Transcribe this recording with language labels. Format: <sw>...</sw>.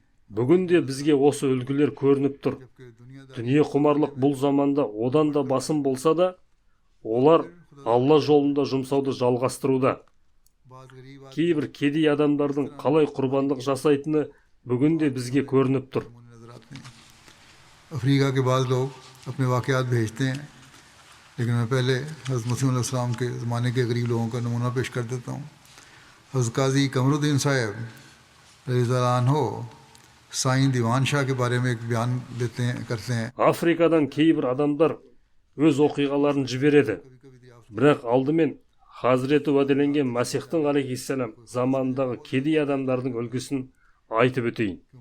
<kk>Бүгінде бізге осы үлгілер көрініп тұр. Дүние құмарлық бұл заманда одан да басым болса да, олар Алла жолында жұмсауды жалғастыруда. Кейбір кедей адамдардың қалай құрбандық жасайтыны бүгінде бізге көрініп тұр.</kk> <hi>Africa के बाद लोग अपने वाक़यात भेजते हैं, लेकिन मैं पहले हज़रत मसीह अलैहि सलाम के ज़माने के गरीब लोगों का नमूना पेश कर देता हूँ। हज़रत काजी कमरुद्दीन साहब रज़ियल्लाहु अन्हु साईं दीवान शाह के बारे में एक बयान करते हैं।</hi> <kk>Африкадан кейбір адамдар өз оқиғаларын жібереді. Бірақ алдымен Хазіреті уәделенген Масихтың алейхиссалам заманындағы кедей адамдардың үлгісін айтып өтейін.</kk>